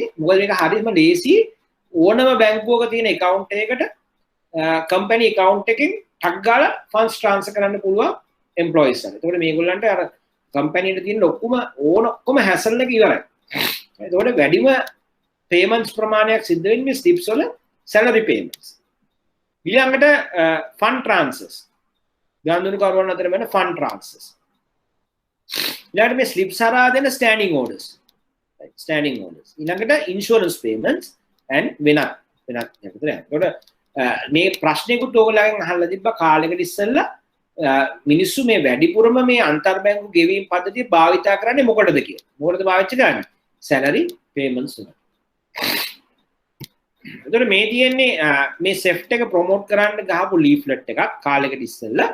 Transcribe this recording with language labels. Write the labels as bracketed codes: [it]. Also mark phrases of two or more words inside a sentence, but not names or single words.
[si] මොකද මේක හරියම ලේසි ඕනම බැංකුවක තියෙන account එකකට කම්පැනි account එකෙන් ටක් ගාලා [en] funds transfer [si] කරන්න පුළුවන් employees වල. ඒතකොට මේගොල්ලන්ට අර කම්පැනියට තියෙන ඔක්කොම හැසල් එක ඉවරයි. ඒතකොට වැඩිම payments ප්‍රමාණයක් සිද්ධ වෙන්නේ ස්ලිප්ස් වල [en] salary payments. ඊළඟට fund transfers. [si] ගනුදෙනු කරුවන් අතර වෙන [en] fund transfers. [si] ඊළඟට මේ ස්ලිප්ස් හරහා දෙන [en] standing orders. standing orders. ඊළඟට insurance payments and [si] වෙනත් යකට යනවා. ඒතකොට මේ ප්‍රශ්නයකට ඕගොල්ලන්ගෙන් අහලා තිබ්බා කාලෙකට ඉස්සෙල්ලා මිනිස්සු මේ වැඩිපුරම මේ අන්තර්බැංකු ගෙවීම් පද්ධතිය භාවිතා කරන්නේ මොකටද කියලා. මොකටද පාවිච්චි කරන්නේ? [en] salary payments [si] වලට. එතකොට මේ තියෙන්නේ මේ සෙෆ්ට් එක ප්‍රොමෝට් කරන්න ගහපු ලීෆ්ලට් එකක් කාලෙකට ඉස්සෙල්ලා.